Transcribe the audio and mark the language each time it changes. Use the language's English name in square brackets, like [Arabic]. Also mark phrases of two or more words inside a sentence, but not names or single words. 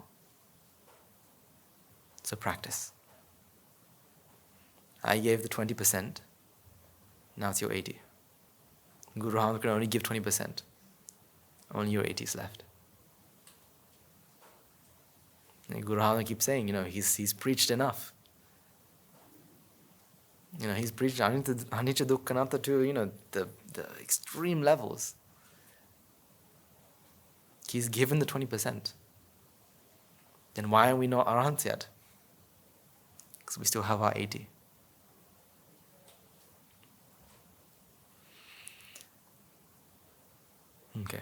[English] It's a practice. I gave the 20%, now it's your 80%. Guru Ramana can only give 20%. Only your 80 is left. And Guru Hana keeps saying, he's preached enough. He's preached [Pali] anicca dukkha anatta [English] to, the extreme levels. He's given the 20%. Then why are we not arahants yet? Because we still have our 80. Okay.